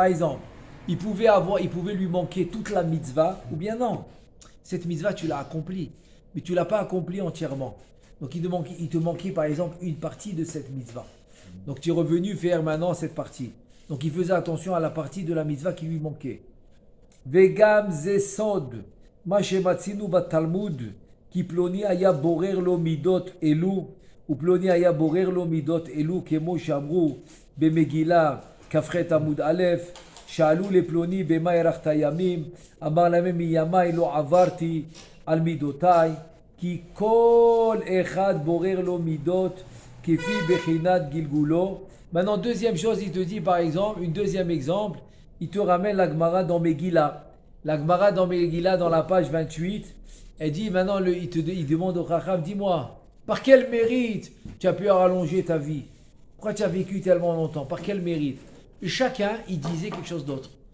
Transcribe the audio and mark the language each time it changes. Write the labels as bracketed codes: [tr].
[fr] Par exemple, il pouvait lui manquer toute la mitzvah, ou bien non. Cette mitzvah, tu l'as accomplie, mais tu ne l'as pas accomplie entièrement. Donc il te manquait par exemple une partie de cette mitzvah. Donc tu es revenu faire maintenant cette partie. Donc il faisait attention à la partie de la mitzvah qui lui manquait. [he] Vegam zesod, ma shematzinu batalmud. Ki ploni aya borer lo midot elu, ou ploni aya borer lo midot elu, kemo shamru במגילה כ"ח עמוד א', שאלו לפלוני במה הארכת ימים, אמר להם מימיי לא עברתי על מידותיי, כי כל אחד בורר לו מידות כפי בחינת גלגולו. [fr] Maintenant, deuxième chose, il te dit par exemple, un deuxième exemple, il te ramène la Gemara dans Megillah. La Gemara dans Megillah, dans la page 28, elle dit maintenant, il demande au Chacham, dis-moi, par quel mérite tu as pu rallonger ta vie? Pourquoi tu as vécu tellement longtemps? Par quel mérite? Chacun, il disait quelque chose d'autre.